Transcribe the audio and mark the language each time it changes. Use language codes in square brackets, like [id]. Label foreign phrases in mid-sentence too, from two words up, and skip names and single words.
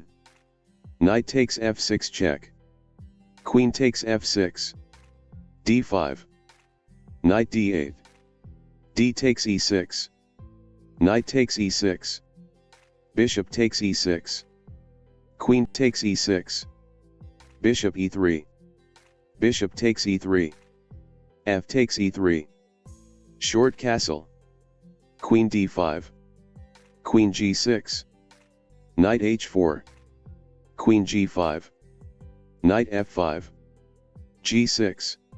[en] Knight takes f6 check. Queen takes f6. d5. Knight d8. D takes e6. Knight takes e6. Bishop takes e6. Queen takes e6. Bishop e3. Bishop takes e3. F takes e3. Short castle. Queen d5. Queen g6. Knight h4. Queen g5. Knight f5. g6.